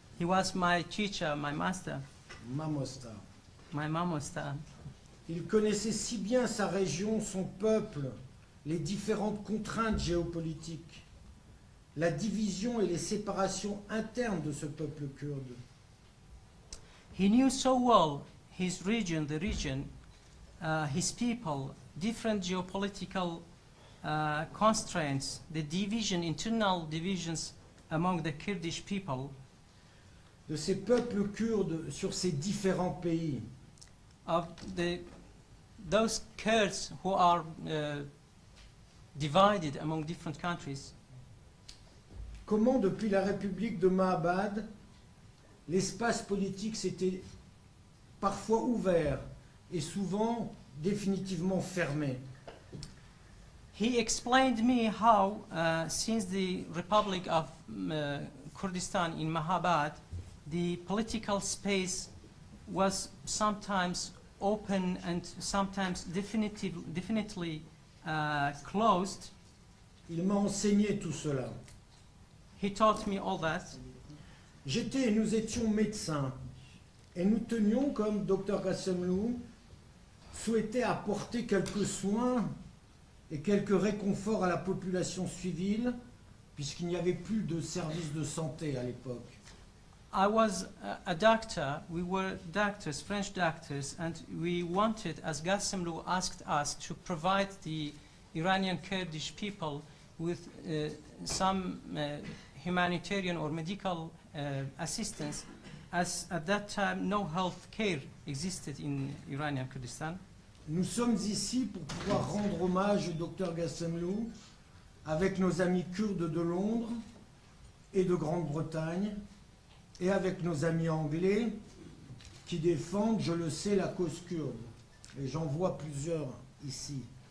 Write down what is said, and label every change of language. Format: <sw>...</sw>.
<en>He was my teacher, my master,</en> <ku>Mamosta.</ku> <en>my mamosta.</en> <fr>Il connaissait si bien sa région, son peuple, les différentes contraintes géopolitiques, la division et les séparations internes de ce peuple kurde.</fr> <en>He knew so well his region, the region, his people, different geopolitical constraints, the division, internal divisions among the Kurdish people,</en> <fr>De ces peuples kurdes sur ces différents pays.</fr> <en>of those Kurds who are divided among different countries.</en> <fr>Comment, depuis la République de Mahabad, l'espace politique s'était parfois ouvert et souvent définitivement fermé.</fr> <en>He explained me how, since the Republic of Kurdistan in Mahabad, the political space was sometimes open and sometimes definitely closed.</en> <fr>Il m'a enseigné tout cela.</fr> <en>He taught me all that.</en> <fr>Nous étions médecins et nous tenions, comme Dr Ghassemlou, souhaitait apporter quelques soins et quelques réconforts à la population civile, puisqu'il n'y avait plus de services de santé à l'époque.</fr> <en>I was a doctor, we were doctors, French doctors, and we wanted, as Ghassemlou asked us, to provide the Iranian Kurdish people with some humanitarian or medical assistance, as at that time no health care existed in Iranian Kurdistan.</en> <fr>Nous sommes ici pour pouvoir rendre hommage au Dr Ghassemlou avec nos amis kurdes de Londres et de Grande-Bretagne et avec nos amis anglais qui défendent, je le sais, la cause kurde. Et j'en vois plusieurs ici.</fr>